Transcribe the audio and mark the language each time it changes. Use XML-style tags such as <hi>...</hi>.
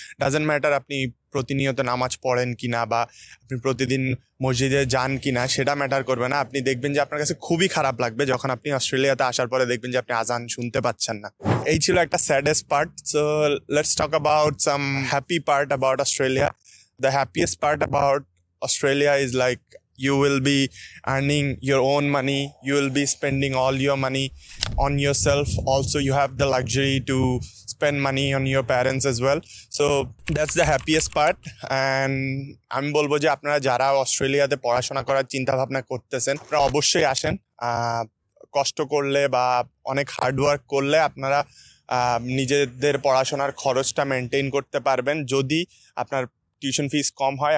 <en>doesn't matter</en> <bn>আপনি প্রতিনিয়ত নামাজ পড়েন কিনা বা আপনি প্রতিদিন মসজিদে যান কিনা, সেটা ম্যাটার করবে না। আপনি দেখবেন যে আপনার কাছে খুবই খারাপ লাগবে যখন আপনি অস্ট্রেলিয়াতে আসার পরে দেখবেন যে আপনি আজান শুনতে পাচ্ছেন না। এই ছিল একটা saddest part.</bn> <en>So let's talk about some happy part about Australia. The happiest part about Australia is like you will be earning your own money, you will be spending all your money on yourself. Also, you have the luxury to spend money on your parents as well. So that's the happiest part.</en> <bn>And আমি বলবো যে আপনারা যারা অস্ট্রেলিয়াতে পড়াশোনা করার চিন্তা ভাবনা করতেছেন, আপনারা অবশ্যই আসেন। কষ্ট করলে বা অনেক হার্ডওয়ার্ক করলে আপনারা নিজেদের পড়াশোনার খরচটা মেনটেন করতে পারবেন যদি আপনার টিউশন ফিস কম হয়।</bn>